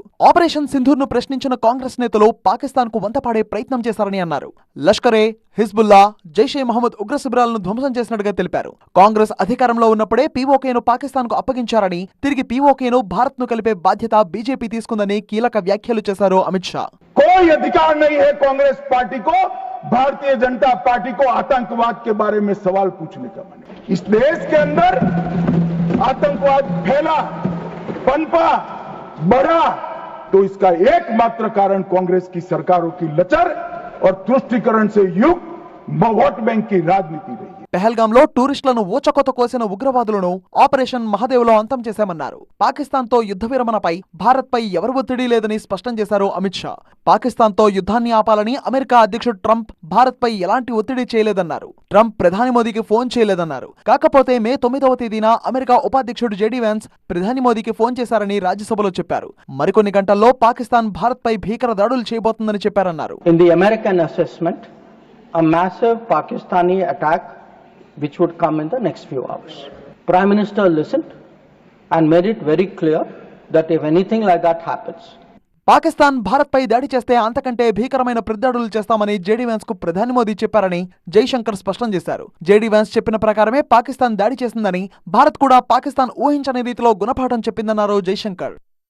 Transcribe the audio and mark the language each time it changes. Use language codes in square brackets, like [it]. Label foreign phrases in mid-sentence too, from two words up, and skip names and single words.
[te] ఆపరేషన్ సింధూర్ ను ప్రశ్నించిన కాంగ్రెస్ నేతలు పాకిస్తాన్ కు వంతపాడే ప్రయత్నం చేశారని అన్నారు. లష్కరే, హిజ్బుల్లా, జైషే మహమ్మద్ ఉగ్ర శిబిరాలను ధ్వంసం చేసినట్టుగా తెలిపారు. కాంగ్రెస్ అధికారంలో ఉన్నప్పుడే పీఓకేను పాకిస్తాన్ కు అప్పగించారని, తిరిగి పీఓకేను భారత్ ను కలిపే బాధ్యత బీజేపీ తీసుకుందని కీలక వ్యాఖ్యలు చేశారు అమిత్ షా. [hi] कोई अधिकार नहीं है कांग्रेस पार्टी को भारतीय जनता पार्टी को आतंकवाद के बारे में सवाल पूछने का। इस देश के अंदर आतंकवाद फैला, पनपा, बढ़ा, तो इसका एकमात्र कारण कांग्रेस की सरकारों की लचर और तुष्टीकरण से युक्त वोट बैंक की राजनीति रही है. [te] పెహల్గాంలో టూరిస్టులను ఊచకొత కోసిన ఉగ్రవాదులను ఆపరేషన్ మహదేవ్లో అంతం చేశామన్నారు. పాకిస్తాన్తో యుద్ధ విరమణపై భారత్పై ఎవరు ఒత్తిడి లేదని స్పష్టం చేశారు అమిత్ షా. పాకిస్తాన్తో యుద్ధాన్ని ఆపాలని అమెరికా అధ్యక్షుడు ట్రంప్ భారత్పై ఎలాంటి ఒత్తిడి చేయలేదన్నారు. ట్రంప్ ప్రధాని మోదీకి ఫోన్ చేయలేదన్నారు. కాకపోతే మే 9వ తేదీన అమెరికా ఉపాధ్యక్షుడు జేడీ వ్యాన్స్ ప్రధాని మోదీకి ఫోన్ చేశారని రాజ్యసభలో చెప్పారు. మరికొన్ని గంటల్లో పాకిస్తాన్ భారత్పై భీకర దాడులు చేయబోతుందని చెప్పారన్నారు. [en] In the American assessment, a massive Pakistani attack which would come in the next few hours. Prime Minister listened and made it very clear that if anything like that happens, [te] పాకిస్తాన్ భారత్పై దాడి చేస్తే అంతకంటే భీకరమైన ప్రతిదాడులు చేస్తామని జేడీ వ్యాన్స్ కు ప్రధాని మోదీ చెప్పారని జైశంకర్ స్పష్టం చేశారు. జేడీ వ్యాన్స్ చెప్పిన ప్రకారమే పాకిస్తాన్ దాడి చేసిందని, భారత్ కూడా పాకిస్తాన్ ఊహించని రీతిలో గుణపాఠం చెప్పిందన్నారు జైశంకర్.